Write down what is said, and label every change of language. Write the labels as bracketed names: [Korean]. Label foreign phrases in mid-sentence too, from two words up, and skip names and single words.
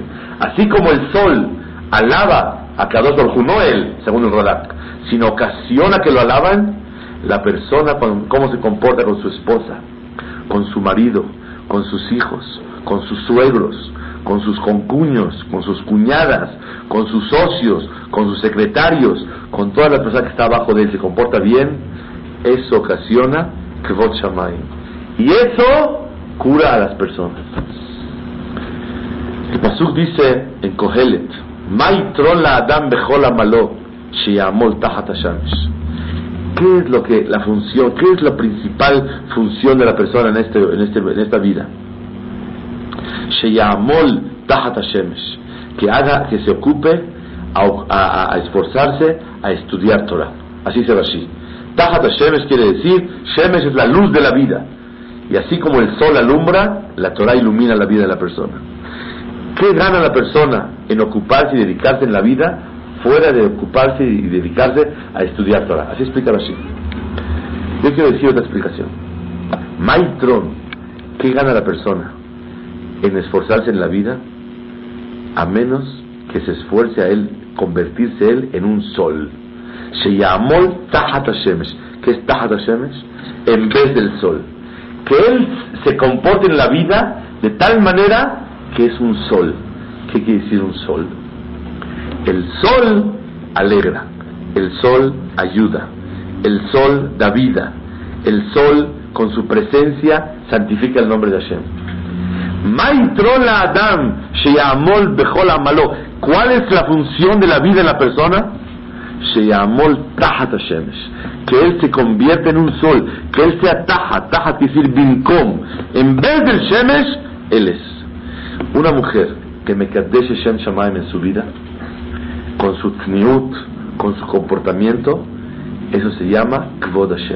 [Spanish] Así como el sol alaba a [Hebrew] קדוש ברוך הוא, [Spanish] no él, según el Radak, sino ocasiona que lo alaban, la persona cómo se comporta con su esposa, con su marido, con sus hijos, con sus suegros, con sus concuños, con sus cuñadas, con sus socios, con sus secretarios, con toda la persona que está abajo de él, se comporta bien, eso ocasiona [Hebrew] כבוד שמים. [Spanish] Y eso cura a las personas. El pasuk dice en Kohelet, [Hebrew] מה יתרון לאדם בכל עמלו שיעמול תחת השמש. [Spanish] ¿Qué es lo que la función, qué es la principal función de la persona en esta vida? [Hebrew] שיעמול תחת השמש, [Spanish] que se ocupe a esforzarse a estudiar Torah. Así se va así. [Hebrew] תחת השמש [Spanish] quiere decir, Shemesh es la luz de la vida, y así como el sol alumbra, la Torah ilumina la vida de la persona. ¿Qué gana la persona en ocuparse y dedicarse en la vida fuera de ocuparse y dedicarse a estudiar Torah? Así explica Rashi. Yo quiero decir otra explicación. Maitron, ¿qué gana la persona en esforzarse en la vida? A menos que se esfuerce a él, convertirse él en un sol. [Hebrew] שיעמול תחת השמש. [Spanish] ¿Qué es [Hebrew] תחת השמש? [Spanish] En vez del sol. Que él se comporte en la vida de tal manera que es un sol. ¿Qué quiere decir un sol? El sol alegra, el sol ayuda, el sol da vida, el sol con su presencia santifica el nombre de Hashem. [Hebrew] מה יתרון לאדם שיעמול בכל עמלו. [Spanish] ¿Cuál es la función de la vida de la persona? [Hebrew] שיעמול תחת השמש, [Spanish] que él se convierta en un sol, que él sea tachat quiere decir binkom, en vez del shemesh, él es. Una mujer que [Hebrew] מקדש שם שמים [Spanish] en su vida, con su tzniut, con su comportamiento, eso se llama [Hebrew] כבוד השם.